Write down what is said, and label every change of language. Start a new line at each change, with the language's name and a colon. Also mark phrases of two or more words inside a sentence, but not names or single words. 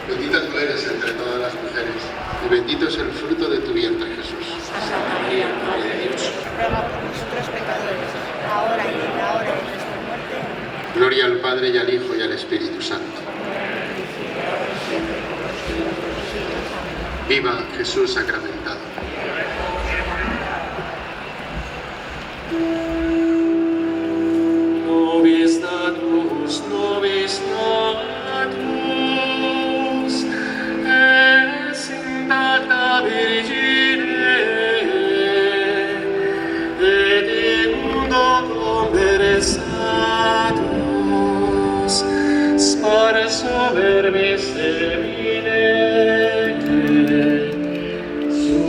Spanish: Bendita tú eres entre todas las mujeres, y bendito es el fruto de tu vientre, Jesús. Santa María, Madre de Dios, ruega por nosotros pecadores, ahora y en la hora de nuestra muerte. Gloria al Padre, y al Hijo, y al Espíritu Santo. Viva Jesús sacramentado.
Latin: Nobis Natus, nobis Natus, es intacta Virgine, et in mundo conversatus, sparso verbis semine,